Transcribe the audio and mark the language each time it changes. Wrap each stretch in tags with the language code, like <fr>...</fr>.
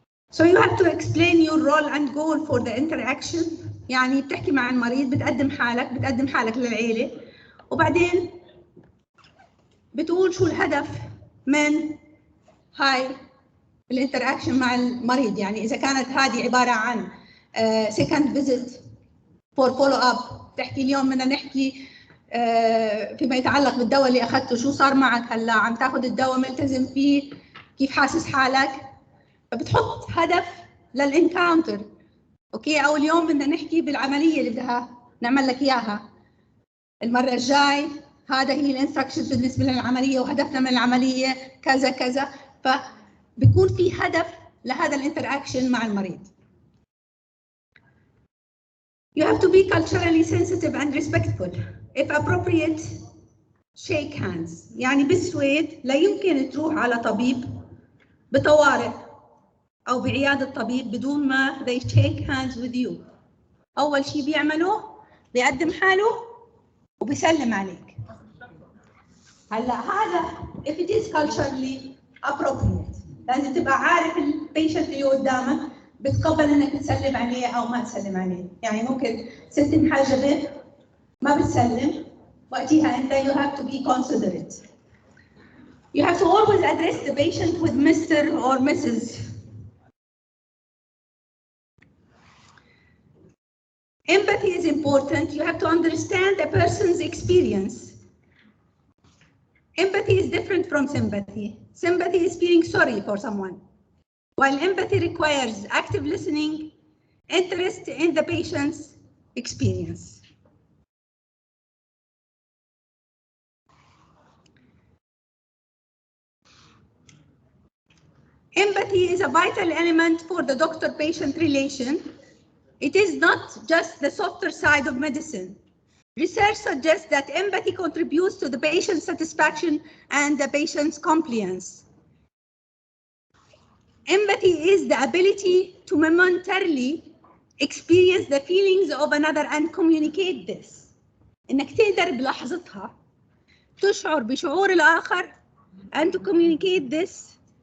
<en>So you have to explain your role and goal for the interaction.</en> <ar>يعني بتحكي مع المريض، بتقدم حالك للعيلة، وبعدين بتقول شو الهدف من هاي الانتراكشن مع المريض. يعني إذا كانت هذه عبارة عن</ar> <en>second visit for follow up،</en> <ar>تحكي اليوم بدنا نحكي فيما يتعلق بالدواء اللي أخذته، شو صار معك هلا، عم تاخذ الدواء ملتزم فيه، كيف حاسس حالك. فبتحط هدف للانكاونتر. اوكي، او اليوم بدنا نحكي بالعمليه اللي بدها نعمل لك اياها المره الجاي، هذا هي الانستركشنز بالنسبه للعمليه وهدفنا من العمليه كذا كذا، فبيكون في هدف لهذا الانتراكشن مع المريض.</ar> <en>You have to be culturally sensitive and respectful. If appropriate, shake hands.</en> <ar>يعني بالسويد لا يمكن تروح على طبيب بطوارئ أو بعيادة طبيب بدون ما</ar> <en>they shake hands with you.</en> <ar>أول شيء بيعمله بيقدم حاله وبيسلم عليك. هلا هذا</ar> <en>if it is culturally appropriate،</en> <ar>لازم تبقى عارف البيشنت اللي قدامك بتقبل انك تسلم عليه او ما تسلم عليه. يعني ممكن ست محجبه ما بتسلم، وقتها انت</ar> <en>you have to be considerate. You have to always address the patient with Mr. or Mrs. Empathy is important. You have to understand a person's experience. Empathy is different from sympathy. Sympathy is feeling sorry for someone, while empathy requires active listening, interest in the patient's experience. Empathy is a vital element for the doctor-patient relation. It is not just the softer side of medicine. Research suggests that empathy contributes to the patient's satisfaction and the patient's compliance. Empathy is the ability to momentarily experience the feelings of another and communicate this.</en> <ar>إنك تقدر بلحظتها تشعر بشعور الآخر</ar> <en>and to communicate this.</en>